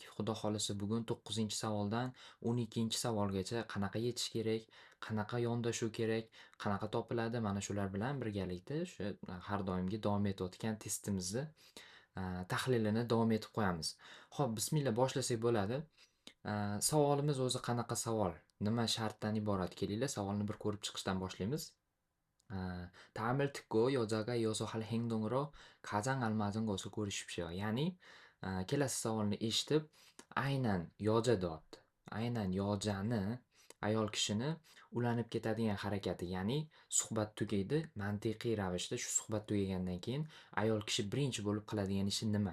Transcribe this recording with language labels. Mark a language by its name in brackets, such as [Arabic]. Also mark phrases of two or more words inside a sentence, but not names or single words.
[Uzbek] Xudo xolasa bugun 9-savoldan 12-savolgacha qanaqa yetish kerak, qanaqa yondashuv kerak, qanaqa topiladi, mana shular bilan birgalikda o'sha har doimgi davom etayotgan testimizni tahlilini davom etib qo'yamiz. Xo'p, bismillah boshlasak bo'ladi. Savolimiz o'zi qanaqa savol? Nima shartdan iborat? Kelinglar, savolni bir ko'rib chiqishdan boshlaymiz. [Korean] 다음을 듣고 여자가 요소할 행동으로 가장 알맞은 것을 고르십시오. [Uzbek] Ya'ni, kelasi savolni eshitib, aynan yoja deyapti. Aynan yojani, ayol kishini ulanib ketadigan harakati, ya'ni suhbat tugaydi, mantiqiy ravishda shu suhbat tugagandan keyin ayol kishi birinchi bo'lib qiladigan ishi nima?